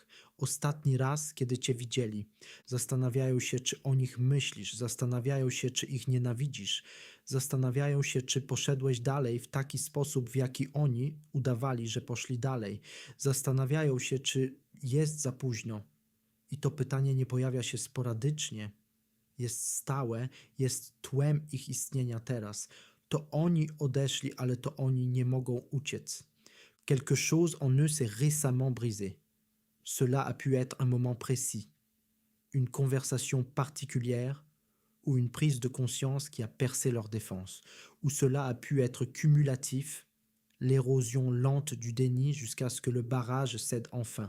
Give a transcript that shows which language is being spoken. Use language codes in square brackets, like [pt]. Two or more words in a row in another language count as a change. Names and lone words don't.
[pl] Ostatni raz, kiedy cię widzieli. Zastanawiają się, czy o nich myślisz, zastanawiają się, czy ich nienawidzisz, zastanawiają się, czy poszedłeś dalej w taki sposób, w jaki oni udawali, że poszli dalej. Zastanawiają się, czy jest za późno. I to pytanie nie pojawia się sporadycznie, jest stałe, jest tłem ich istnienia teraz. To oni odeszli, ale to oni nie mogą uciec. [fr] Quelque chose en eux s'est récemment brisé. Cela a pu être un moment précis, une conversation particulière ou une prise de conscience qui a percé leur défense, ou cela a pu être cumulatif, l'érosion lente du déni jusqu'à ce que le barrage cède enfin.